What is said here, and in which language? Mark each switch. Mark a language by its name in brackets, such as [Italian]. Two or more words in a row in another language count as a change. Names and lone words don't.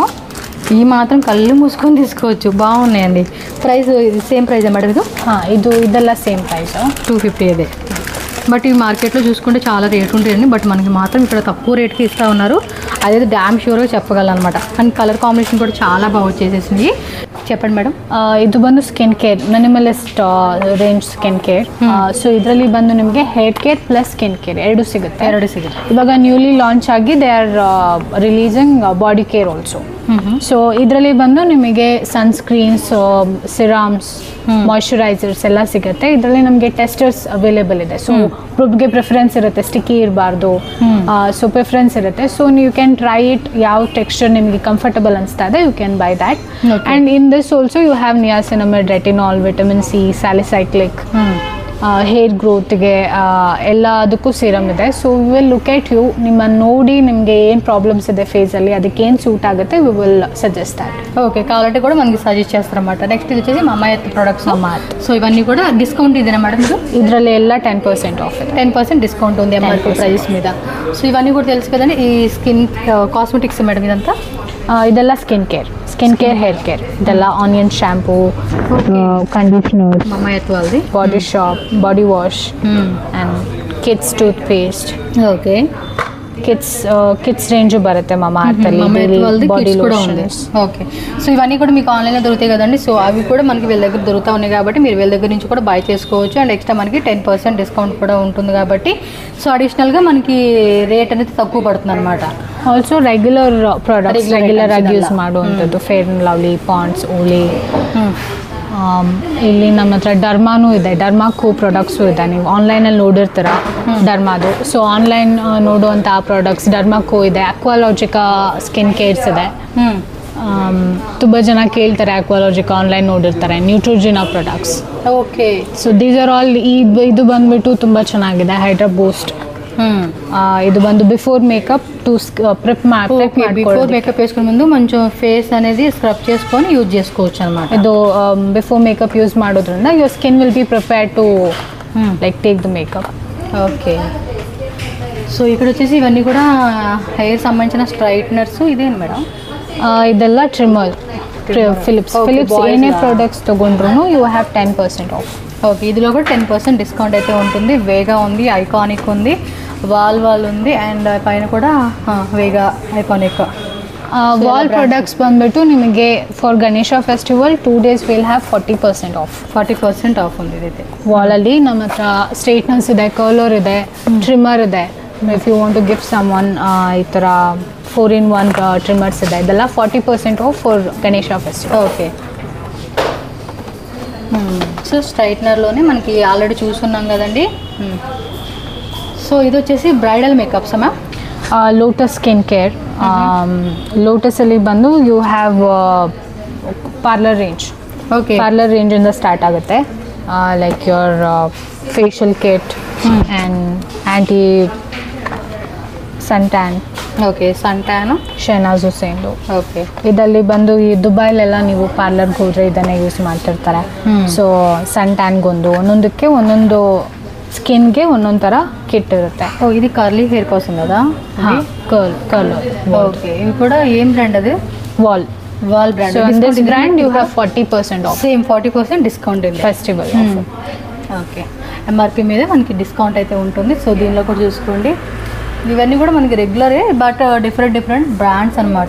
[Telugu] ఈ మాత్రం కళ్ళు మూసుకొని తీసుకోవచ్చు, బాగున్నాయండి. ప్రైస్ ఇది [English] same price madam? [Kannada] ಇದೆಲ್ಲ [English] same price [Telugu] 250 అదే. బట్ ఈ మార్కెట్లో చూసుకుంటే చాలా రేట్ ఉంటాయండి. బట్ మనకి మాత్రం ఇక్కడ తక్కువ రేట్కి ఇస్తూ ఉన్నారు. అదైతే [English] damn sure [Telugu] చెప్పగలను అనమాట. [English] and colour combination [Telugu] కూడా చాలా బాగా వచ్చేసేసింది. చెప్పండి మేడం. [Kannada] ಇದು ಬಂದು [English] skin care, Minimalist range skin care. [Kannada] ಸೊ ಇದರಲ್ಲಿ ಬಂದು ನಿಮಗೆ [English] hair care plus skin care [Kannada] ಎರಡು ಸಿಗುತ್ತೆ. ಇವಾಗ [English] newly launch [Kannada] ಆಗಿ [English] they are releasing body care also. [Kannada] ಸೊ ಇದರಲ್ಲಿ ಬಂದು ನಿಮಗೆ [English] sunscreens, serums, moisturisers [Kannada] ಎಲ್ಲ ಸಿಗುತ್ತೆ. ಇದರಲ್ಲಿ ನಮಗೆ [English] testers available [Kannada] ಇದೆ. ಸೊ ಒಬ್ಬರಿಗೆ ಪ್ರಿಫರೆನ್ಸ್ ಇರುತ್ತೆ, ಸ್ಟಿಕ್ಕಿ ಇರಬಾರ್ದು. [English] so preference [Kannada] ಇರುತ್ತೆ. [English] so you can try it. [Kannada] ಯಾವ ಟೆಕ್ಸ್ಚರ್ ನಿಮಗೆ ಕಂಫರ್ಟಬಲ್ ಅನಿಸ್ತಾ ಇದೆ [English] you can buy that. and in this also you have niacinamide, retinol, vitamin C, salicylic, hair growth [Kannada] ಎಲ್ಲದಕ್ಕೂ ಸೀರಮ್ ಇದೆ. [English] so we will look at you, [Kannada] ನಿಮ್ಮನ್ನು ನೋಡಿ ನಿಮಗೆ ಏನು ಪ್ರಾಬ್ಲಮ್ಸ್ ಇದೆ ಫೇಸಲ್ಲಿ, ಅದಕ್ಕೆ ಏನು ಸೂಟ್ ಆಗುತ್ತೆ [English] we will suggest that. [Telugu] ఓకే, కావాలంటే కూడా మనకి సజెస్ట్ చేస్తారన్నమాట. నెక్స్ట్ ఇది వచ్చేసి మమ్మ ఎర్త్ ప్రొడక్ట్స్. సో ఇవన్నీ కూడా డిస్కౌంట్ ఇదేనా మేడం? [Kannada] ಇದರಲ್ಲಿ ಎಲ್ಲ 10% ಆಫ್ ಇದೆ. [Telugu] 10% డిస్కౌంట్ ఉంది [English] MRP price [Telugu] మీద. సో ఇవన్నీ కూడా తెలుసు కదండి. ఈ [English] skin cosmetics madam [Telugu] ఇదంతా? [Kannada] ಇದೆಲ್ಲ [English] skin care, hair care, [Kannada] ಇದೆಲ್ಲ [English] onion shampoo, conditioner, [Telugu] మమ్మ ఎర్త్ వాళ్ళది, [English] Body Shop, body wash and kids tooth paste. [Telugu] ఓకే, [English] kids range [Telugu] బರುತ್ತೆ మమ్మ ఎర్త్ [English] body lotions. [Telugu] ఓకే, సో ఇవన్నీ కూడా మీకు ఆన్లైన్లో దొరుకుతాయి కదండి. సో అవి కూడా మనకి వీళ్ళ దగ్గర దొరుకుతూ ఉన్నాయి కాబట్టి మీరు వీళ్ళ దగ్గర నుంచి కూడా బై చేసుకోవచ్చు. [English] and extra [Telugu] మనకి 10% డిస్కౌంట్ కూడా ఉంటుంది కాబట్టి సో అడిషనల్గా మనకి రేట్ అనేది తక్కువ పడుతుంది అనమాట. [English] also regular products regular [Kannada] ಆಗಿ ಯೂಸ್ ಮಾಡುವಂಥದ್ದು, ಫೇರ್ ಅಂಡ್ ಲವ್ಲಿ, ಪಾಂಡ್ಸ್, ಓಲಿ. ಇಲ್ಲಿ ನಮ್ಮ ಹತ್ರ ಡರ್ಮಾನೂ ಇದೆ, ಡರ್ಮಾಕ್ಕೂ ಪ್ರಾಡಕ್ಟ್ಸು ಇದೆ. ನೀವು ಆನ್ಲೈನಲ್ಲಿ ನೋಡಿರ್ತೀರ ಡರ್ಮಾದು. ಸೊ ಆನ್ಲೈನ್ ನೋಡುವಂಥ ಪ್ರಾಡಕ್ಟ್ಸ್ ಡರ್ಮಾಕ್ಕೂ ಇದೆ. ಅಕ್ವಾಲಾಜಿಕಾ [English] skin cares [Kannada] ಇದೆ. ತುಂಬ ಜನ ಕೇಳ್ತಾರೆ ಅಕ್ವಾಲಾಜಿಕಾ, ಆನ್ಲೈನ್ ನೋಡಿರ್ತಾರೆ. ನ್ಯೂಟ್ರೋಜಿನಾ ಪ್ರಾಡಕ್ಟ್ಸ್. ಓಕೆ, [English] so these are all. [Kannada] ಇದು ಬಂದುಬಿಟ್ಟು ತುಂಬ ಚೆನ್ನಾಗಿದೆ, ಹೈಡ್ರಾ ಬೂಸ್ಟ್. ಇದು ಬಂದು [English] before makeup to prep before makeup [Telugu] వేసుకునే ముందు కొంచెం ఫేస్ అనేది స్క్రబ్ చేసుకొని యూజ్ చేసుకోవచ్చు అనమాట. [English] ಇದು before makeup use ಮಾಡೋದ್ರಿಂದ your skin will be prepared to like take the makeup. [Telugu] ఓకే, సో ఇక్కడ వచ్చేసి ఇవన్నీ కూడా హెయిర్ సంబంధించిన స్ట్రైట్నర్స్. ఇదేంటి మేడం? [Kannada] ಇದೆಲ್ಲ ಟ್ರಿಮ್ಮರ್, ಫಿಲಿಪ್ಸ್ ಏನೇ ಪ್ರಾಡಕ್ಟ್ಸ್ ತೊಗೊಂಡ್ರು [English] you have 10% off. [Telugu] ఓకే, ఇదిలో కూడా 10% డిస్కౌంట్ అయితే ఉంటుంది. వేగా ఉంది, ఐకానిక్ ఉంది, వాల్ ఉంది, అండ్ పైన కూడా వేగా ఐకానిక్. [Kannada] ವಾಲ್ ಪ್ರಾಡಕ್ಟ್ಸ್ ಬಂದ್ಬಿಟ್ಟು ನಿಮಗೆ [English] for Ganesha festival 2 days will have 40% off. [Kannada] 40% ಆಫ್ ఉంది ಇದೈತೆ. ವಾಲಲ್ಲಿ ನಮ್ಮ ಹತ್ರ ಸ್ಟ್ರೈಟ್ನರ್ಸ್ ಇದೆ, ಕರ್ಲರ್ ಇದೆ, ಟ್ರಿಮ್ಮರ್ ಇದೆ. [English] if you want to gift someone [Kannada] ಈ ಥರ [English] 4-in-1 trimmers [Kannada] ಇದೆ. [English] ಇದೆಲ್ಲ 40% off for Ganesha festival. [Telugu] ఓకే, సో స్ట్రైట్నర్లోనే మనకి ఆల్రెడీ చూసున్నాం కదండి. సో ఇది వచ్చేసి [English] bridal makeups ma'am. [Kannada] ಲೋಟಸ್ [English] skin care. [Kannada] ಲೋಟಸಲ್ಲಿ ಬಂದು [English] you have parlour range. [Kannada] ಓಕೆ, [English] parlour range [Kannada] ಸ್ಟಾರ್ಟ್ ಆಗುತ್ತೆ. [English] like your facial kit and anti sun tan. [Kannada] ಓಕೆ, [English] sun tan, [Kannada] ಶೆಹನಾಜ್ ಹುಸೇನ್ದು. ಓಕೆ, ಇದರಲ್ಲಿ ಬಂದು ಈ ದುಬೈಲೆಲ್ಲ ನೀವು ಪಾರ್ಲರ್ಗೆ ಹೋದರೆ ಇದನ್ನೇ ಯೂಸ್ ಮಾಡ್ತಿರ್ತಾರೆ. ಸೊ [English] sun tan, [Kannada] ಒಂದೊಂದಕ್ಕೆ ಒಂದೊಂದು ಸ್ಕಿನ್ಗೆ ಒಂದೊಂದು ಥರ ಕಿಟ್ ಇರುತ್ತೆ. [Telugu] ఓ ఇది [English] curly hair [Telugu] కోసం కదా? [Kannada] ಕರ್ಲ್. [Telugu] ఓకే, ఇవి కూడా ఏం బ్రాండ్ అది? [Kannada] ವಾಲ್ [Telugu] బ్రాండ్. [English] so in this brand you have 40% off. [Telugu] సేమ్ 40% డిస్కౌంట్ ఉంది ఫెస్టివల్. ఓకే, ఎంఆర్పి మీద మనకి డిస్కౌంట్ అయితే ఉంటుంది. సో దీనిలో కూడా చూసుకోండి, ఇవన్నీ కూడా మనకి రెగ్యులరే బట్ [English] different brands [Telugu] అనమాట.